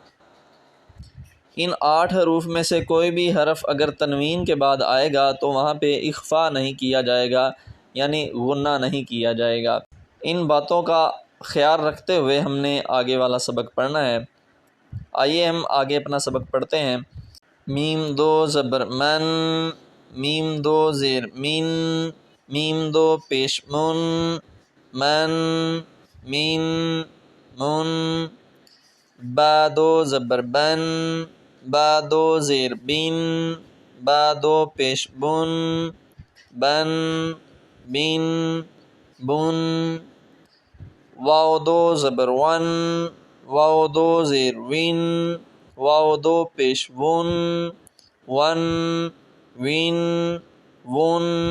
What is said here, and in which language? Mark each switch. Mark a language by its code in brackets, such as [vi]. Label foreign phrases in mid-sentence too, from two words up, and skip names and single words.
[ur] ان 8 حروف میں سے کوئی بھی حرف اگر تنوین کے بعد آئے گا تو وہاں پہ اخفا نہیں کیا جائے گا، یعنی غنہ نہیں کیا جائے گا۔ ان باتوں کا خیال رکھتے ہوئے ہم نے آگے والا سبق پڑھنا ہے۔ آئیے ہم آگے اپنا سبق پڑھتے ہیں۔ میم 2 زبر من، میم 2 زیر من، میم 2 پیش من، من، مین، من۔ با 2 زبر بن، با 2 زیر بن، با 2 پیش بن، بن، بن، بن۔ واو 2 زبر ون، واو 2 زیر ون، واو 2 پیش ون، ون، ون، ون۔